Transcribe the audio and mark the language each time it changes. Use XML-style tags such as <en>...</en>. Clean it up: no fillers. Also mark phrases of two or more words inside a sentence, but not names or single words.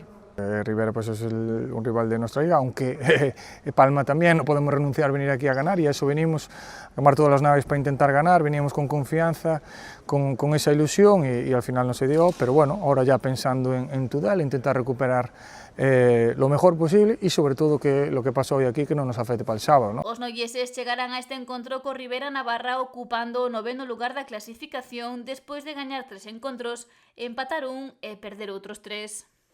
<es>Rivera pues es un rival de nuestra liga, aunque Palma también, no podemos renunciar a venir aquí a ganar y a eso venimos, a tomar todas las naves para intentar ganar, veníamos con confianza, con esa ilusión y al final no se dio, pero bueno, ahora ya pensando en Tudela, intentar recuperar lo mejor posible y sobre todo que lo que pasó hoy aquí que no nos afecte para el sábado, ¿no?</es> <gl>Os noieses chegarán a este encontro co Rivera Navarra ocupando o 9º lugar da clasificación despois de gañar 3 encontros, empatar un e perder outros 3.</gl>